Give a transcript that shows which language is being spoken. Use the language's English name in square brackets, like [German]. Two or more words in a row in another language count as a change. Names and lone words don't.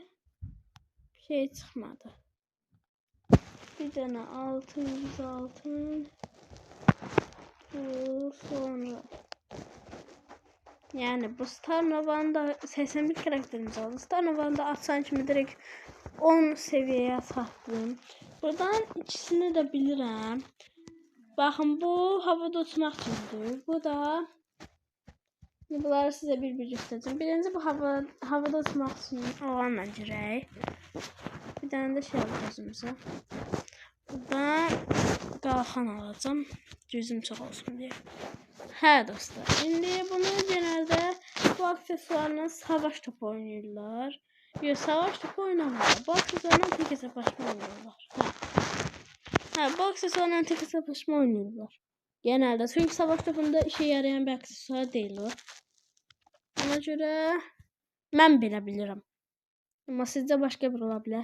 [Azerbaijani] Bir şey çıxmadı. Bir dənə 600 altın. Sonra Yəni bu Star Nova'nın da 81 karakterimiz oldu. Star Nova'nı da açan kimi direkt 10 seviyeye satdım. Buradan ikisini de bilirəm. Baxın bu havada uçmaq üçündür. Bu da bunları sizə bir göstərəcəm. Birinci bu havada uçmaq üçün olanla girək. Bir dənə də şey alacağız özümüzə. Buradan qalxan alacağım. Gözüm çox olsun deyə. Hə dostlar, indi bunu genelde bu aksesuarla savaş topu oynayırlar. Yox, savaş topu oynamırlar. Bu aksesuarla tek hesaplaşma oynayırlar. Bu aksesuarla tek hesaplaşma oynayırlar. [Turkish] Genelde çünkü savaş topunda işe yarayan bir aksesuar değil o. [Azerbaijani] Ona göre ben belə bilirəm. [Turkish] Ama sizde başka bir olabilir.